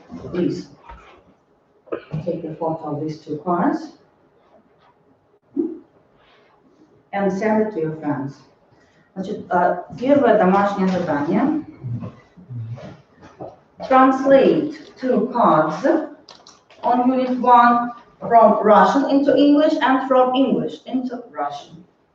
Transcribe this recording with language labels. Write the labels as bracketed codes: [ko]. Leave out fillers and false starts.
[en] Please take a photo of these two cards and send it to your friends. [ru] Значит, первое домашнее задание. [en] Translate two cards on Unit 1 from Russian into English and from English into Russian.